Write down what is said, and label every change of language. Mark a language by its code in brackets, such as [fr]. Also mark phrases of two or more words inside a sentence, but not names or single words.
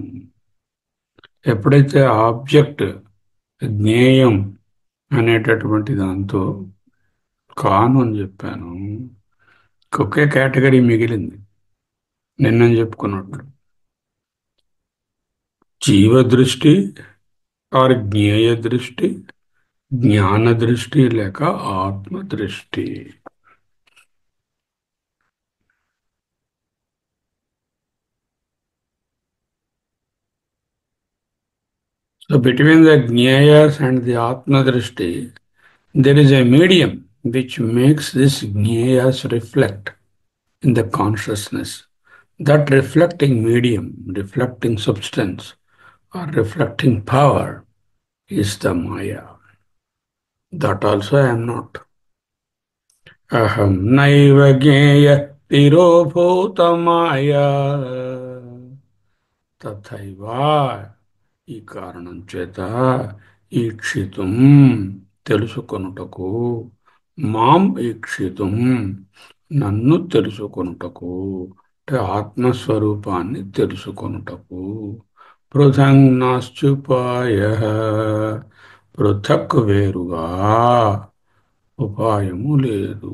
[te] ఎప్పుడైతే ఆబ్జెక్ట్ జ్ఞేయం అనేటటువంటి దాంతో కాను అని చెప్పాను, ఒకే కేటగిరీ మిగిలింది. నిన్న చెప్పుకున్నట్లు జీవదృష్టి ఆర్ జ్ఞేయ దృష్టి, జ్ఞాన దృష్టి లేక ఆత్మ దృష్టి. [en] So between the Jnayas and the Atma Drishti, there is a medium which makes this Jnayas reflect in the consciousness. That reflecting medium, reflecting substance, or reflecting power is the Maya. That also I am not. [sa] अहं नैव ज्ञेय तिरोभूता माया. [te] తథైవా, ఈ కారణం చేత ఈక్షితుం తెలుసుకొనుటకు, [sa] మాం ఈక్షితుం [te] నన్ను తెలుసుకొనుటకు, అంటే ఆత్మస్వరూపాన్ని తెలుసుకొనుటకు, [sa] పృథంగ్ నాస్త్యుపాయః [te] పృథక్ వేరుగా ఉపాయము లేదు.